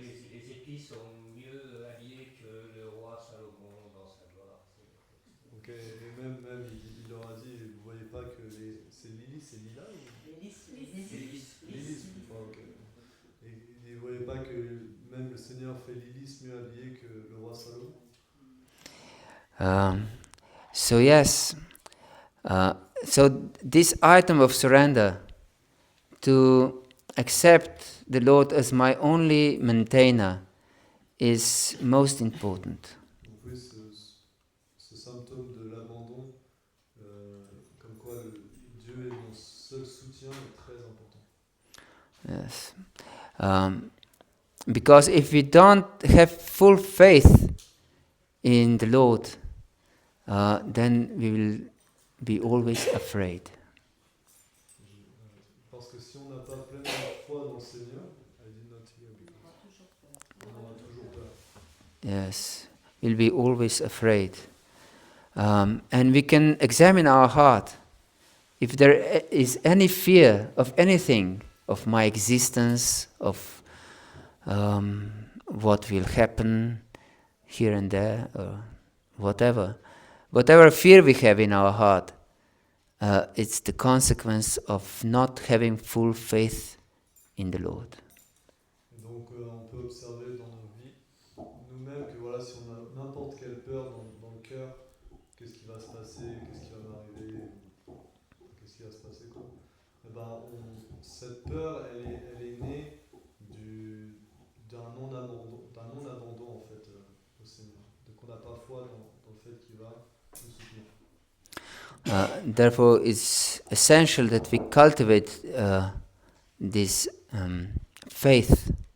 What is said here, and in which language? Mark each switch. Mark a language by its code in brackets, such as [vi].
[fr] Les épis sont mieux habillés que le roi Salomon dans sa gloire. ok, et même il leur a dit, vous voyez pas que c'est lilies, c'est lilas ou... Lilies, ok. Et vous voyez pas que même le Seigneur fait lilies mieux habillé que le roi Salomon? [en] So yes, so this item of surrender, to accept the Lord as my only maintainer, is most important. [fr] Donc oui, ce symptôme de l'abandon, comme quoi Dieu est mon seul soutien, est très important. [en] Yes, because if we don't have full faith in the Lord, then we will be always afraid. [fr] Parce que si on n'a pas pleinement foi dans le Seigneur, [en] I did not hear because [fr] on aura toujours peur. [en] Yes, we'll be always afraid. And we can examine our heart. If there is any fear of anything, of my existence, of what will happen here and there, or whatever fear we have in our heart, it's the consequence of not having full faith in the Lord. [fr] Et donc on peut observer dans nos vies nous-mêmes que voilà, si on a n'importe quelle peur dans le cœur, qu'est-ce qui va se passer, qu'est-ce qui va m'arriver, qu'est-ce qui va se passer quoi. Et ben, cette peur, elle est née d'un non-abandon en fait au Seigneur. Donc on n'a pas foi dans le fait qu'il va nous soutenir. [en] Therefore, it's essential that we cultivate this faith.